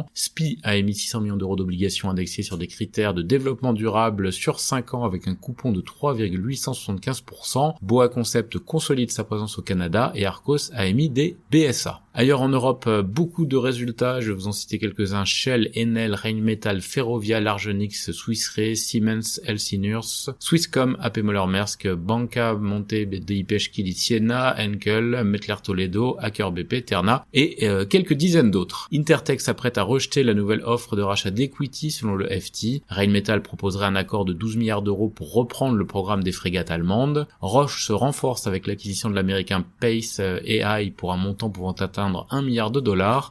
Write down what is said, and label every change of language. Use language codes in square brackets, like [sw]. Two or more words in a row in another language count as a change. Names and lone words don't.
[fr] SPI a émis 600 millions d'euros d'obligations indexées sur des critères de développement durable sur 5 ans avec un coupon de 3,875%. Boa Concept consolide sa présence au Canada et Arcos a émis des BSA. Ailleurs en Europe, beaucoup de résultats, je vais vous en citer quelques-uns. Shell, Enel, Rheinmetall, Ferrovia, Largenix, Swiss Re, Siemens, Healthineers, Swisscom, AP Moller-Maersk, Banca, Monte dei Peschi di Siena, Henkel, Mettler Toledo, Aker BP, Terna et quelques dizaines d'autres. Intertek s'apprête à rejeter la nouvelle offre de rachat d'equity selon le FT. Rheinmetall proposerait un accord de 12 milliards d'euros pour reprendre le programme des frégates allemandes. Roche se renforce avec l'acquisition de l'américain Pace AI pour un montant pouvant atteindre 1 milliard de dollars.